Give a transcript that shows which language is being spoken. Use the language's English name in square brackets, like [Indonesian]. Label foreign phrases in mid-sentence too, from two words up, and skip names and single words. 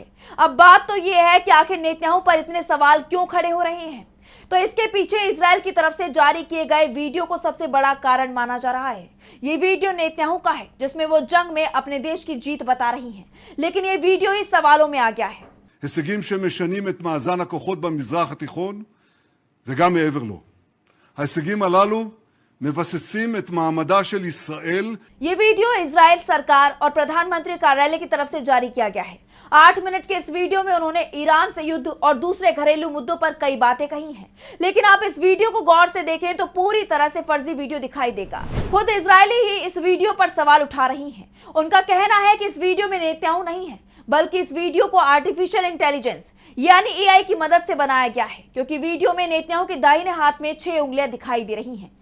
[Hindi] अब बात तो ये है कि आखिर नेतन्याहू पर इतने सवाल क्यों खड़े हो रहे हैं? तो इसके पीछे इजराइल की तरफ से जारी किए गए वीडियो को सबसे बड़ा कारण माना जा रहा है। ये वीडियो नेतन्याहू का है, जिसमें वो जंग में अपने देश की जीत बता रही हैं, लेकिन ये वीडियो ही सवालों में आ गया है। [Hebrew] הישגים שמשנים את מאזן הכוחות במזרח התיכון וגם מעבר לו. ההישגים הללו מבססים את מעמדה של ישראל. [Hindi] ये वीडियो इजराइल सरकार और प्रधानमंत्री कार्यालय की तरफ से जारी किया गया है। 8 मिनट के इस वीडियो में उन्होंने ईरान से युद्ध और दूसरे घरेलू मुद्दों पर कई बातें कही हैं, लेकिन आप इस वीडियो को गौर से देखें तो पूरी तरह से फर्जी वीडियो दिखाई देगा। खुद इजरायली ही इस वीडियो पर सवाल उठा रही हैं। उनका कहना है कि इस वीडियो में नेतन्याहू नहीं है, बल्कि इस वीडियो को [English] artificial intelligence [Hindi] यानी AI की मदद से बनाया गया है, क्योंकि वीडियो में नेतन्याहू के दाहिने हाथ में 6 उंगलियां दिखाई दे रही हैं।